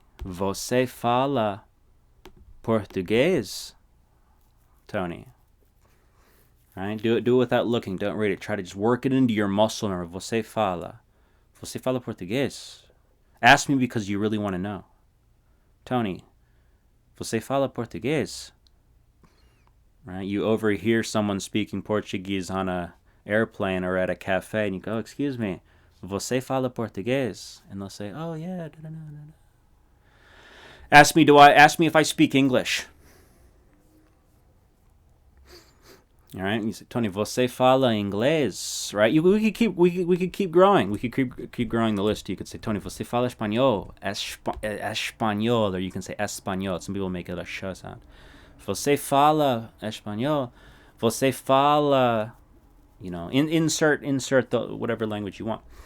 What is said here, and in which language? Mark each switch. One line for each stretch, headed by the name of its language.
Portuguese: Você fala português, Tony?
English: Right? Do it without looking. Don't read it. Try to just work it into your muscle memory.
Portuguese: Você fala português?
English: Ask me because you really want to know.
Portuguese: Tony, você fala português?
English: Right? You overhear someone speaking Portuguese on a airplane or at a cafe, and you go, excuse me,
Portuguese: você fala português?
English: And they'll say, oh yeah, no. Ask me if I speak English. All right, you say, Tony,
Portuguese: você fala inglês?
English: Right? We could keep growing. We could keep growing the list. You could say, Tony,
Portuguese: você fala espanhol?
English: Espanhol, or you can say español. Some people make it a sh sound.
Portuguese: Você fala espanhol? Você fala,
English: insert whatever language you want.